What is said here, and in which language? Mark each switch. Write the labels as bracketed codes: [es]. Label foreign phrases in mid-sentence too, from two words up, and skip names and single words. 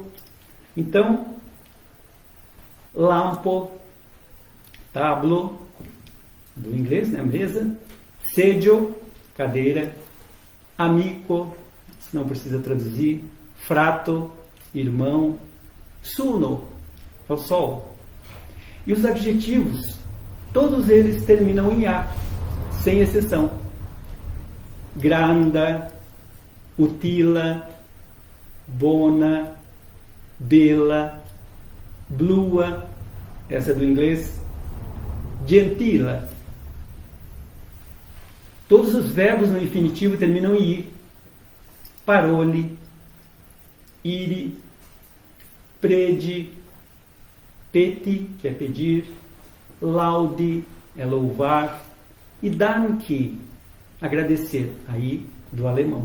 [pt] Então, [eo] lampo, tablo, [pt] do inglês, né, mesa, sedio, cadeira, amico, não precisa traduzir, frato, irmão, suno, é o sol. E os adjetivos, todos eles terminam em a, sem exceção. [eo] Granda, utila, bona, bela, blua, [pt] essa é do inglês, gentila. Todos os verbos no infinitivo terminam em i. [eo] Parole, iri, predi, peti, [pt] que é pedir, laudi, é louvar, e danke, agradecer, aí do alemão.